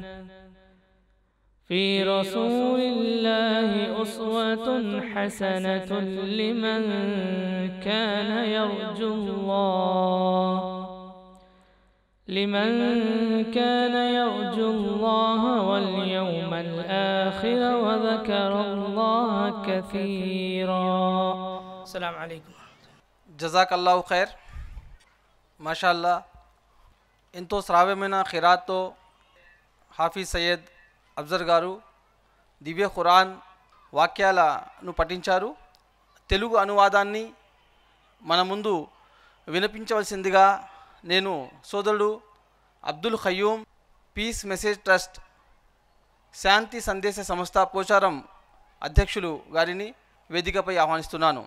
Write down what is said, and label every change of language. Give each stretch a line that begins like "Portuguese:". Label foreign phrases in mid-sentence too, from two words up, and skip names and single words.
Arabic: في رسول الله أسوة حسنة لمن كان يرجو الله واليوم الآخر وذكر الله كثيرا. السلام عليكم. جزاك الله خير.
Telugu: మాషాల్లా, ఎంతో శ్రావ్యమైన ఖిరాత్తో హాఫీజ్ సయ్యద్ అఫ్జర్ గారు దివ్య ఖురాన్ వాక్యాలను పఠించారు. తెలుగు అనువాదాన్ని మన ముందు వినిపించవలసిందిగా నేను సోదరుడు అబ్దుల్ ఖయ్యూమ్, పీస్ మెసేజ్ ట్రస్ట్ శాంతి సందేశ సంస్థ పోచారం అధ్యక్షులు గారిని వేదికపై ఆహ్వానిస్తున్నాను.